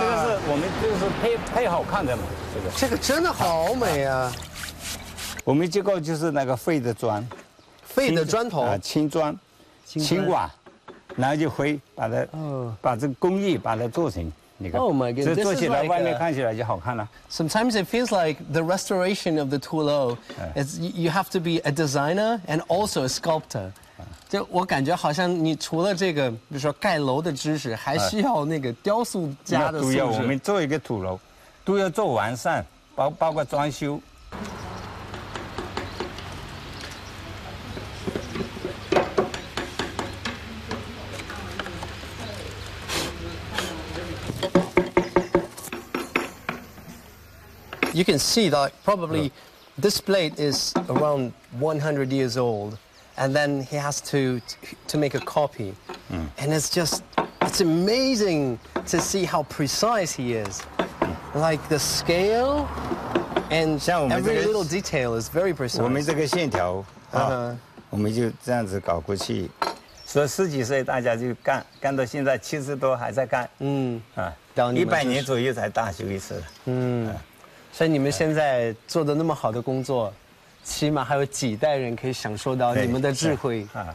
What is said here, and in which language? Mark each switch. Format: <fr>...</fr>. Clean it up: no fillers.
<zh>这个是我们就是配好看的嘛，这个真的好美啊。我们结构就是那个废的砖，废的砖头啊，青砖、青瓦，然后就灰，把它、把这个工艺把它做成。</zh> <en>Oh my goodness!</en> <zh>做起来外面看起来就好看了。</zh> <en>Sometimes it feels like the restoration of the Tulo is you have to be a designer and also a sculptor.</en> <zh>就我感觉好像你除了这个，比如说盖楼的知识，还需要那个雕塑家的素质。都要我们做一个土楼，都要做完善，包括装修。</zh> <en>You can see that probably this plate is around 100 years old, and then he has to make a copy. And it's amazing to see how precise he is. Like the scale and every little detail is very precise.</en> <zh>我们这个线条啊，我们就这样子搞过去，所以十几岁大家就干到现在70多还在干。 100年左右才大修一次。所以你们现在做的那么好的工作，起码还有几代人可以享受到你们的智慧啊，</zh>